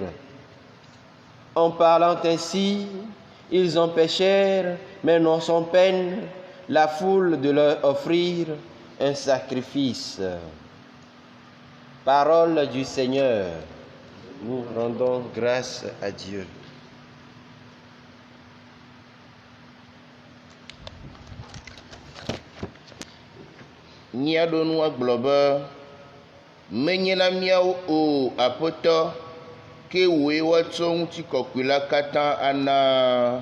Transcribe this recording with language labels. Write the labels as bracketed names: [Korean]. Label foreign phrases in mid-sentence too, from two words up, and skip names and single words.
[French] En parlant ainsi, ils empêchèrent, mais non sans peine, la foule de leur offrir un sacrifice. Parole du Seigneur. Nous rendons grâce à Dieu. [Ewe] Míaɖo nu agblɔ be menye na míawo o Aƒetɔ, ke wòe woatsɔ ŋutikɔkɔe la katã ana.